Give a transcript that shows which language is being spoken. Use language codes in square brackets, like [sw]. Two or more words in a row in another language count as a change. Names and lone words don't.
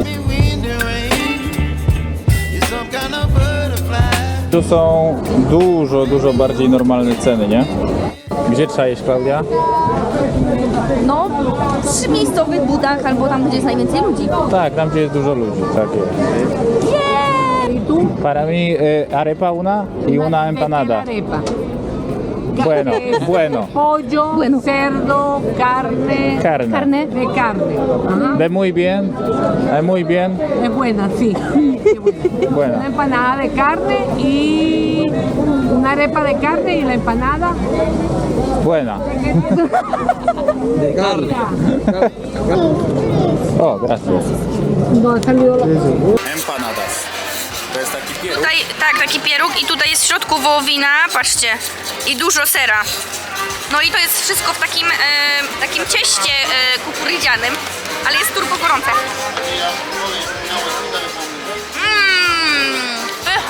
[pl] Tu są dużo bardziej normalne ceny, nie? Gdzie trzeba jeść, Klaudia? No, przy miejscowych budach albo tam, gdzie jest najwięcej ludzi. Tak, tam gdzie jest dużo ludzi, tak jest. [es] Para mí, arepa una y una empanada. Arepa. Bueno, bueno. Pollo, Bueno. cerdo, carne, Carne. Carne. de carne. Ajá. De muy bien, muy bien, Es buena, sí. Qué buena. Una buena. empanada de carne y una arepa de carne y la empanada Buena. O, gracias. no ha salido la... Empanadas. [pl] To jest taki pieróg. Tutaj, tak, taki pieróg i tutaj jest w środku wołowina, patrzcie, i dużo sera. No i to jest wszystko w takim cieście kukurydzianym, ale jest turbo gorące. Pycha.